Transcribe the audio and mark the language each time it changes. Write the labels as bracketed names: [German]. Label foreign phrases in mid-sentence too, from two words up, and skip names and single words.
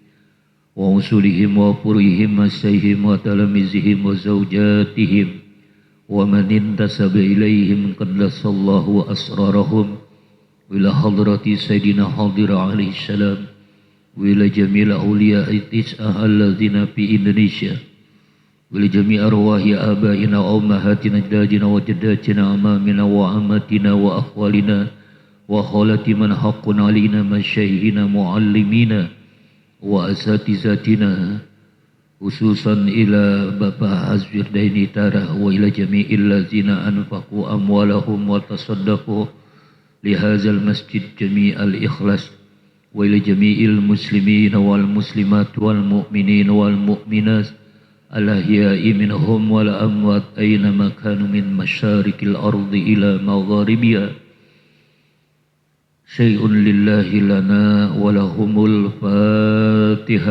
[Arabic] وأصولهم وفروعهم وشيوخهم وتلاميذهم وزوجاتهم ومن انتسب إليهم قدس الله أسرارهم وإلى حضرة سيدنا خضر عليه السلام وإلى جميع أولياء التسعة الذين في Indonesia, ولجميع أرواح آبائنا وأمهاتنا أجدادنا وجداتنا أمامنا وعماتنا وأخوالنا وخالات من حق علينا مشايخنا معلمينا وأساتذتنا, khususan ila Bapak Azwir Dainitara wa ila jami'il الذين أنفقوا أموالهم وتصدقوا لهذا المسجد جامع الإخلاص وإلى جميع المسلمين والمسلمات والمؤمنين والمؤمنات الأحياء منهم والأموات أينما كانوا من مشارق الأرض إلى مغاربها شيء لله لنا ولهم الفاتحة.